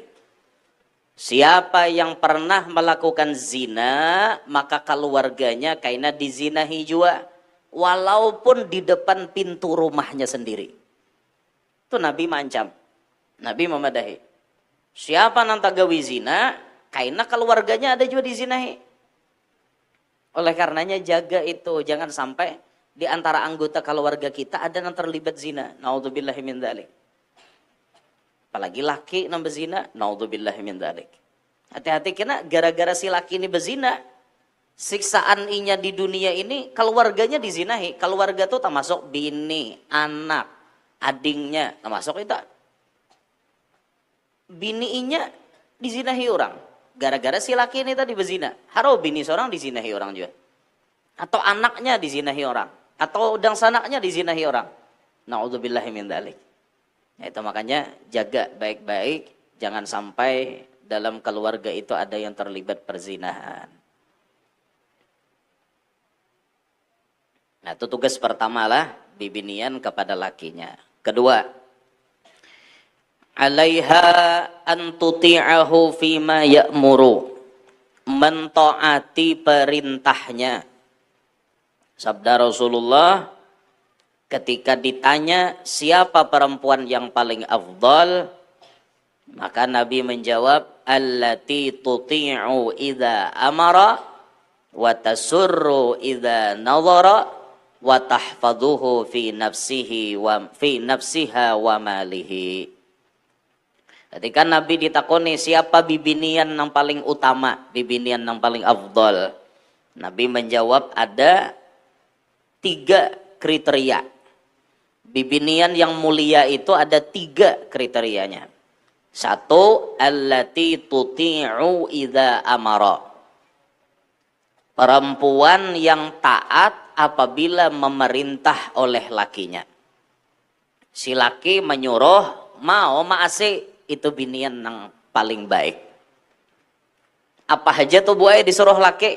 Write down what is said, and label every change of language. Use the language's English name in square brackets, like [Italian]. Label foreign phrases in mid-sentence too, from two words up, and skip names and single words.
[Indonesian] Siapa yang pernah melakukan zina, maka keluarganya kaina dizinahi jua. Walaupun di depan pintu rumahnya sendiri. [Banjar] Itu Nabi mancam. Nabi memadahi. Siapa nang tagawi zina, kaina keluarganya ada juga dizinahi. [Indonesian] Oleh karenanya jaga itu. Jangan sampai di antara anggota keluarga kita ada yang terlibat zina. [Arabic] نعوذ بالله من ذلك. [Banjar] Apalagi laki nang bezina, [Arabic] نعوذ بالله من ذلك. [Banjar] Hati-hati kena gara-gara si laki ini bezina, siksaan inya di dunia ini keluarganya dizinahi. Keluarga tuh termasuk bini, anak, adingnya, termasuk itu. Bini inya dizinahi orang. Gara-gara si laki ini tadi bezina. Haro bini seorang dizinahi orang juga. Atau anaknya dizinahi orang. Atau udang sanaknya dizinahi orang. [Arabic] نعوذ بالله من ذلك. [Indonesian] Ya, itu makanya jaga baik-baik. Jangan sampai dalam keluarga itu ada yang terlibat perzinahan. Nah itu tugas pertama lah. [Banjar] Bibinian kepada lakinya. [Indonesian] Kedua. [Arabic] عليها أن تطيعه فيما يأمر. [Indonesian] Mentaati perintahnya. Sabda Rasulullah ketika ditanya siapa perempuan yang paling afdal, maka Nabi menjawab [Arabic] التي تطيع إذا أمر وتسر إذا نظر وتحفظه في نفسه وفي نفسها وماله. [Banjar] Ketika Nabi ditakoni siapa bibinian yang paling utama, bibinian yang paling afdal, Nabi menjawab ada 3 kriteria. Bibinian yang mulia itu ada 3 kriterianya. 1, [Arabic] التي تطيع إذا أمر. [Indonesian] Perempuan yang taat apabila memerintah oleh lakinya. [Banjar] Si laki menyuruh, mau maase, itu binian yang paling baik. Apa aja tuh buaya disuruh laki?